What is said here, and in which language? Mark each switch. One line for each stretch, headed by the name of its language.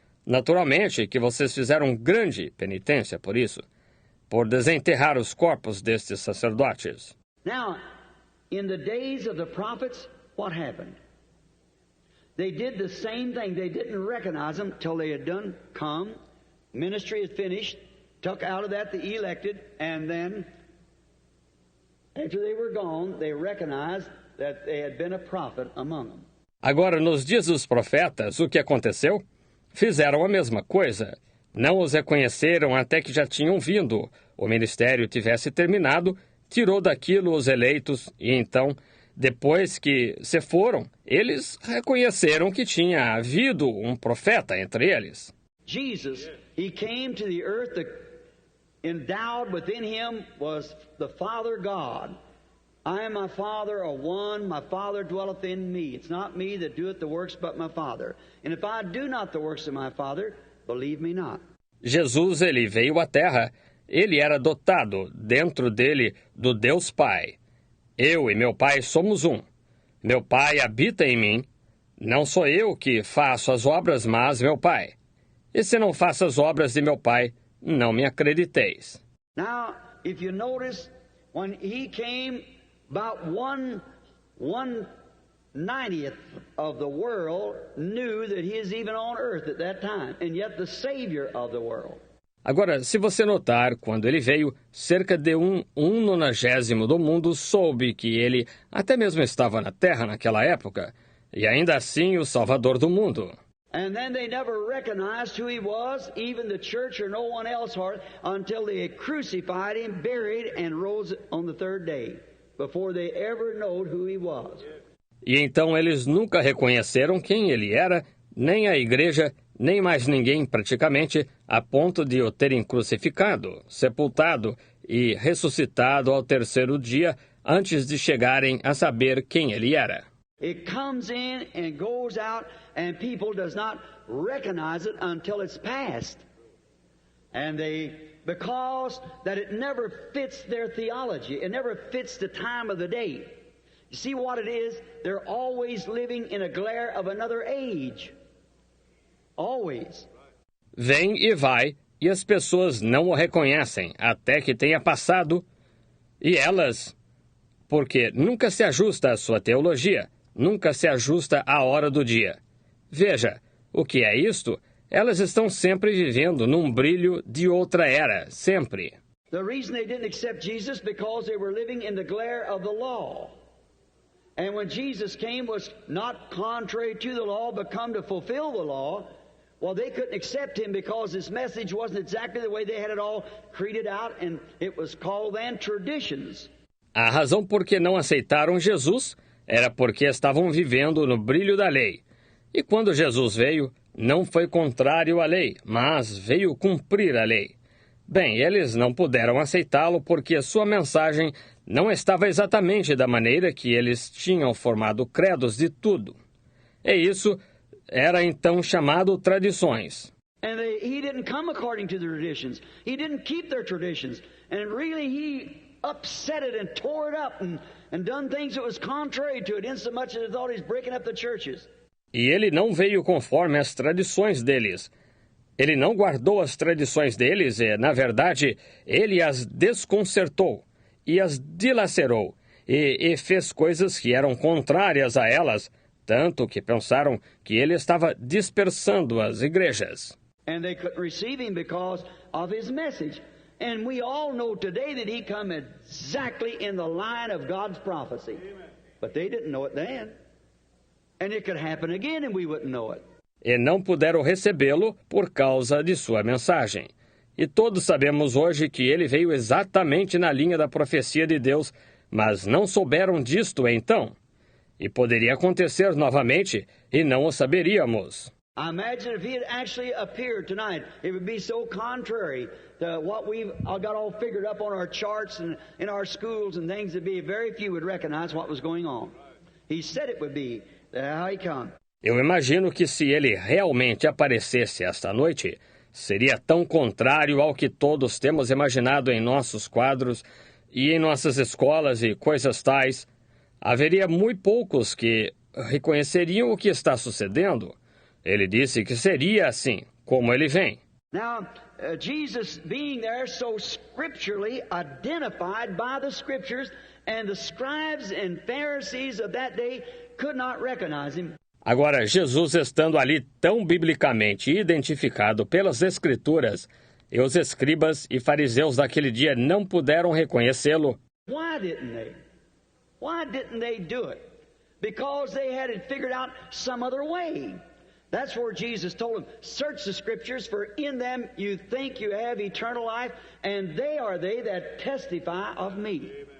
Portuguese: Naturalmente que vocês fizeram grande penitência por isso, por desenterrar os corpos destes sacerdotes.
English: Now, in the days of the prophets, what happened? They did the same thing. They didn't recognize them till they had done come, ministry had finished, took out of that the elected, and then after they were gone, they recognized that they had been a prophet among them.
Portuguese: Agora, nos dias dos profetas, o que aconteceu? Fizeram a mesma coisa. Não os reconheceram até que já tinham vindo. O ministério tivesse terminado, tirou daquilo os eleitos e então, depois que se foram, eles reconheceram que tinha havido um profeta entre eles.
English: Jesus, He came to the earth endowed within him was the Father God. I and my Father are one, my Father dwelleth in me. It's not me that doeth the works, but my Father. And if I do not the works of my Father, believe me not.
Portuguese: Jesus, ele veio à Terra. Ele era dotado, dentro dele, do Deus Pai. Eu e meu Pai somos um. Meu Pai habita em mim. Não sou eu que faço as obras, mas meu Pai. E se não faço as obras de meu Pai, não me acrediteis.
English: Now, if you notice, when he came, about 1/90th of the world knew that he is even on earth at that time, and yet the Savior of the world.
Portuguese: Agora, se você notar, quando ele veio, cerca de 1/90 do mundo soube que ele até mesmo estava na Terra naquela época, e ainda assim o Salvador do mundo.
English: And then they never recognized who he was, even the church or no one else, until they had crucified him, buried, and rose on the third day, before they ever knowed who he was.
Portuguese: E então eles nunca reconheceram quem ele era, nem a igreja, nem mais ninguém praticamente, a ponto de o terem crucificado, sepultado e ressuscitado ao terceiro dia, antes de chegarem a saber quem ele era.
English: It comes in and goes out, and people does not recognize it until it's past. And because that it never fits their theology, it never fits the time of the day. You see what it is? They're always living in a glare of another age. Always.
Portuguese: Vem e vai, e as pessoas não o reconhecem até que tenha passado, e elas, porque nunca se ajusta à sua teologia, nunca se ajusta à hora do dia. Veja, o que é isto? Elas estão sempre vivendo num brilho de outra era, sempre.
English: The reason they didn't accept Jesus because they were living in the glare of the law. And when Jesus came was not contrary to the law, but come to fulfill the law. Well, they couldn't accept him because his message wasn't exactly the way they had it all created out, and it was called then traditions.
Portuguese: A razão por que não aceitaram Jesus era porque estavam vivendo no brilho da lei. E quando Jesus veio, não foi contrário à lei, mas veio cumprir a lei. Bem, eles não puderam aceitá-lo porque sua mensagem não estava exatamente da maneira que eles tinham formado credos de tudo. E isso era então chamado tradições.
English: And he didn't come according to the traditions. He didn't keep their traditions. And really he upset it and tore it up and done things that was contrary to it, insomuch as they thought he's breaking up the churches.
Portuguese: E ele não veio conforme as tradições deles. Ele não guardou as tradições deles e, na verdade, ele as desconcertou e as dilacerou e fez coisas que eram contrárias a elas, tanto que pensaram que ele estava dispersando as igrejas.
English: And they couldn't receive him because of his message. And we all know today that he come exactly in the line of God's prophecy. But they didn't know it then. And it could happen again and we wouldn't know it.
Portuguese: E não puderam recebê-lo por causa de sua mensagem. E todos sabemos hoje que ele veio exatamente na linha da profecia de Deus, mas não souberam disto então. E poderia acontecer novamente e não o saberíamos.
English: I imagine if he had actually appeared tonight, it would be so contrary to what we've got all figured up on our charts and in our schools and things, that be very few would recognize what was going on. He said it would be. How he come.
Portuguese: Eu imagino que se ele realmente aparecesse esta noite, seria tão contrário ao que todos temos imaginado em nossos quadros e em nossas escolas e coisas tais. Haveria muito poucos que reconheceriam o que está sucedendo. Ele disse que seria assim, como ele vem.
English: Now, Jesus being there so scripturally identified by the scriptures, and the scribes and Pharisees of that day could not recognize him.
Portuguese: Agora, Jesus estando ali tão biblicamente identificado pelas Escrituras, e os escribas e fariseus daquele dia não puderam reconhecê-lo.
English: Why didn't they? Why didn't they do it? Because they had it figured out some other way. That's where Jesus told them, search the Scriptures, for in them you think you have eternal life, and they are they that testify of me.